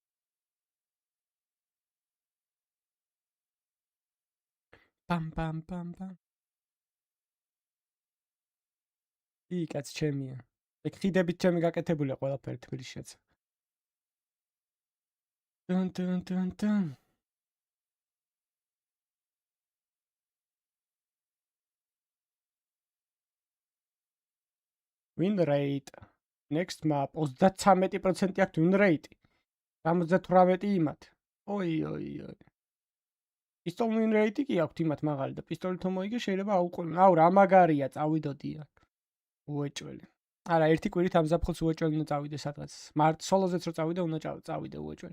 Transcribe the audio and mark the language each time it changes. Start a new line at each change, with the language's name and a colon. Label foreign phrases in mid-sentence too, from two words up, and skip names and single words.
Georgian: პამ პამ პამ პამ. კაც ჩემია. ეგ ხიდებით ჩემი გაკეთებულია ყველაფერი თბილისშიც. ტუნ.
English: Win rate.
Georgian: Next map 33% აქვს
English: win rate.
Georgian: 78 იმათ. ოი. პისტოლ
English: win rate
Georgian: კი აქვს იმათ მაღალი და პისტოლი თუ მოიგე შეიძლება აუყოლო. აუ რა მაგარია, წავიდოდი აქ. უეჭველი. არა, ერთი კვირით ამ ზაფხულს უეჭველი უნდა წავიდე სადღაც. სოლოზეც რო წავიდე, უნდა წავიდე უეჭველი.